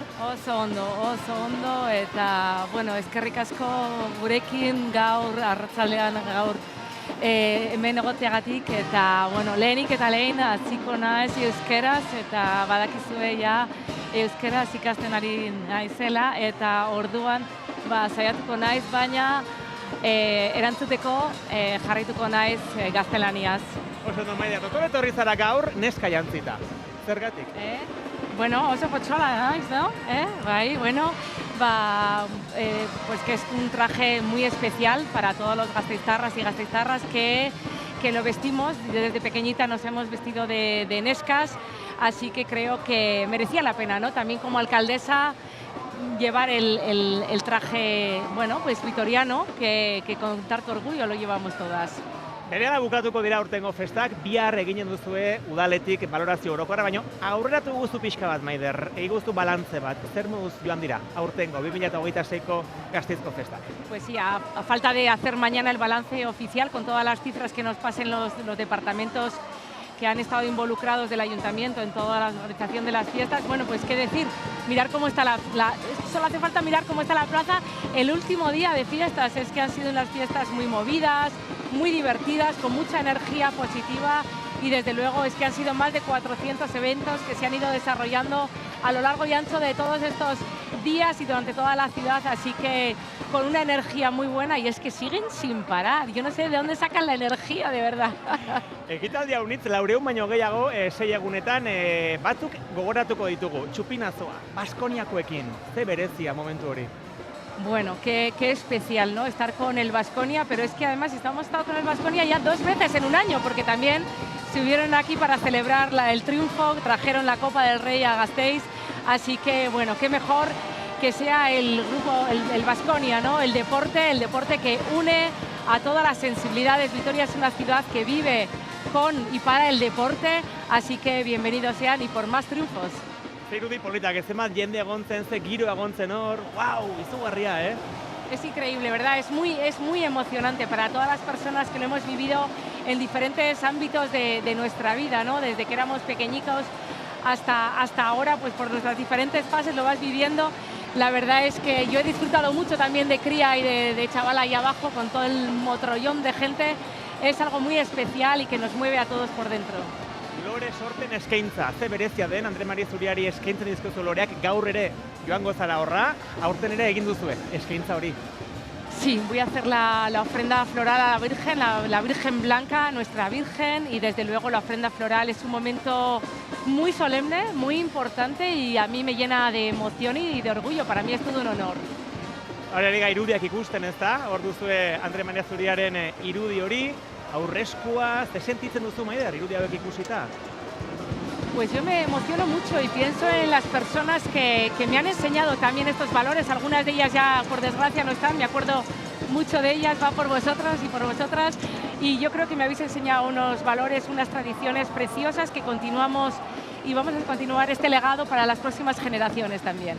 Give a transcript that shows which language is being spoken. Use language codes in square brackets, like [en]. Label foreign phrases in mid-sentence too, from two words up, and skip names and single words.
[eu] Oso ondo eta, eskerrik asko gurekin gaur, arratsaldean gaur hemen egoteagatik eta, lehenik eta lehen hasiko naiz euskeraz eta badakizue ja euskeraz ikasten ari naizela eta orduan saiatuko naiz, baina erantzuteko jarraituko naiz gaztelaniaz. Oso ondo, Maider, doktor etorri zara gaur neska jantzita. Zergatik? Oso potxola naiz, [es] ¿no? Pues que es un traje muy especial para todos los gasteiztarras y gasteiztarras que lo vestimos. Desde pequeñita nos hemos vestido de neskas, así que creo que merecía la pena, ¿no? También como alcaldesa llevar el traje, vitoriano, que con tanto orgullo lo llevamos todas. [eu] Berehala bukatuko dira urtengo festak, bihar eginen duzue udaletik balorazio orokorra, baina aurreratu guztu pixka bat, Maider, eguztu balantze bat, zer moduz joan dira aurtengo 2026ko Gasteizko festak? [es] Pues sí, a falta de hacer mañana el balance oficial con todas las cifras que nos pasen los departamentos que han estado involucrados del ayuntamiento en toda la organización de las fiestas, pues qué decir, mirar cómo está solo hace falta mirar cómo está la plaza el último día de fiestas. Es que han sido unas fiestas muy movidas, muy divertidas, con mucha energía positiva y desde luego es que han sido más de 400 eventos que se han ido desarrollando a lo largo y ancho de todos estos días y durante toda la ciudad, así que con una energía muy buena y es que siguen sin parar. Yo no sé de dónde sacan la energía, de verdad. [eu] Ekitaldi haunitz, 400 baino gehiago, 6 egunetan, batzuk gogoratuko ditugu, txupinazoa, Baskoniakoekin, ze berezia momentu hori. [es] Qué especial, ¿no? Estar con el Baskonia, pero es que además hemos estado con el Baskonia ya 2 veces en un año, porque también estuvieron aquí para celebrar el triunfo, trajeron la Copa del Rey a Gasteiz, así que, qué mejor que sea el grupo, el Baskonia, ¿no? El deporte que une a todas las sensibilidades. Vitoria es una ciudad que vive con y para el deporte, así que bienvenidos sean y por más triunfos. [eu] Irudi politak, ez emat jende egontzen, ze giro egontzen hor, izugarria, [es] Es increíble, ¿verdad? Es muy emocionante para todas las personas que lo hemos vivido en diferentes ámbitos de nuestra vida, ¿no? Desde que éramos pequeñitos hasta ahora, pues por nuestras diferentes fases lo vas viviendo. La verdad es que yo he disfrutado mucho también de cría y de chavala ahí abajo con todo el motrollón de gente. Es algo muy especial y que nos mueve a todos por dentro. [eu] Lore sorten eskaintza, ze berezia den Andre Maria Zuriari eskaintzen dizkizu loreak gaur ere joango zara horra, aurten ere egin duzue eskaintza hori. [es] Sí, voy a hacer la ofrenda floral a la Virgen, la Virgen Blanca, nuestra Virgen, y desde luego la ofrenda floral es un momento muy solemne, muy importante y a mí me llena de emoción y de orgullo. Para mí es todo un honor. [eu] Horrega irudiak ikusten, ez da? Hor duzue Andre Maria Zuriaren irudi hori, aurreskua, ze sentitzen duzu, Maider, irudi hauek ikusita? [es] Pues yo me emociono mucho y pienso en las personas que me han enseñado también estos valores. Algunas de ellas ya, por desgracia, no están. Me acuerdo mucho de ellas, va por vosotros y por vosotras. Y yo creo que me habéis enseñado unos valores, unas tradiciones preciosas que continuamos y vamos a continuar este legado para las próximas generaciones también.